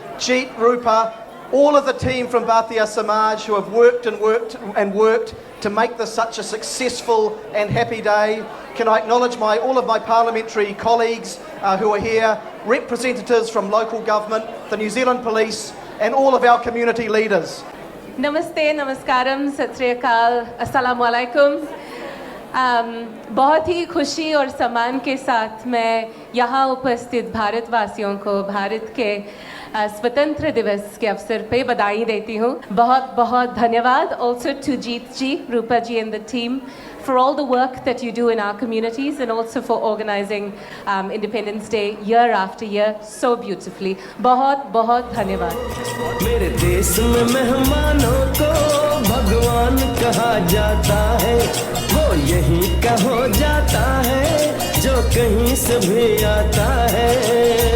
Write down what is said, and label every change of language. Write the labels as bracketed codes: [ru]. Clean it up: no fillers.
[en] Jeet, Rupa, all of the team from Bhartiya Samaj who have worked and worked and worked to make this such a successful and happy day. Can I acknowledge all of my parliamentary colleagues who are here, representatives from local government, the New Zealand Police, and all of our community leaders. Namaste, Namaskaram, Sat Sri Akal, Assalamu Alaikum. [hi] बहुत ही खुशी और सम्मान के साथ मैं यहाँ उपस्थित भारतवासियों को भारत के स्वतंत्र दिवस के अवसर पे बधाई देती हूँ. बहुत बहुत धन्यवाद [en] also to Jeet ji, Rupa ji and the team for all the work that you do in our communities and also for organizing Independence Day year after year so beautifully. [hi] बहुत बहुत धन्यवाद. मेरे देश में मेहमानों को भगवान कहा जाता है, वो यहीं का हो जाता है जो कहीं से भी आता है.